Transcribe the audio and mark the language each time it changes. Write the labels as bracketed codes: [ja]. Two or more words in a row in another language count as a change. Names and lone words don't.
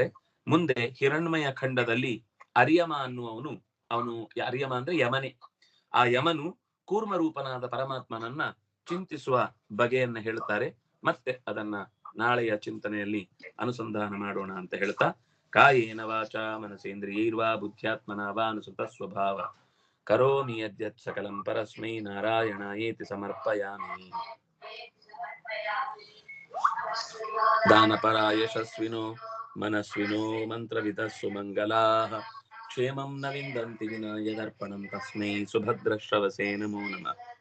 [kn] ಮುಂದೆ ಹಿರಣ್ಮಯ ಖಂಡದಲ್ಲಿ ಅರಿಯಮ ಅನ್ನುವವನು, ಅವನು ಅರಿಯಮ ಅಂದ್ರೆ ಯಮನೆ, ಆ ಯಮನು ಕೂರ್ಮ ರೂಪನಾದ ಪರಮಾತ್ಮನನ್ನ ಚಿಂತಿಸುವ ಬಗೆಯನ್ನ ಹೇಳ್ತಾರೆ. ಮತ್ತೆ ಅದನ್ನ ನಾಳೆಯ ಚಿಂತನೆಯಲ್ಲಿ ಅನುಸಂಧಾನ ಮಾಡೋಣ ಅಂತ ಹೇಳ್ತಾ, [sa] ಕಾಯೇನ ವಾಚ ಮನಸೇಂದ್ರಿಯೈರ್ವಾ ಬುದ್ಧ್ಯಾತ್ಮನ ವಾ ಅನುಸೃತ ಸ್ವಭಾವ ಕರೋಮಿ ಯದ್ಯತ್ ಸಕಲಂ ಪರಸ್ಮೈ ನಾರಾಯಣಾಯೇತಿ ಸಮರ್ಪಯಾಮಿ. ದಾನಪರ ಯಶಸ್ವಿನೋ ಮನಸ್ವಿನೋ ಮಂತ್ರವಿದಃ ಸುಮಂಗಲಾಃ ಕ್ಷೇಮಂ ನ ವಿಂದಂತಿ ವಿನಾ ಯದರ್ಪಣಂ ತಸ್ಮೈ ಸುಭದ್ರಶ್ರವಸೇ ನಮೋ ನಮಃ.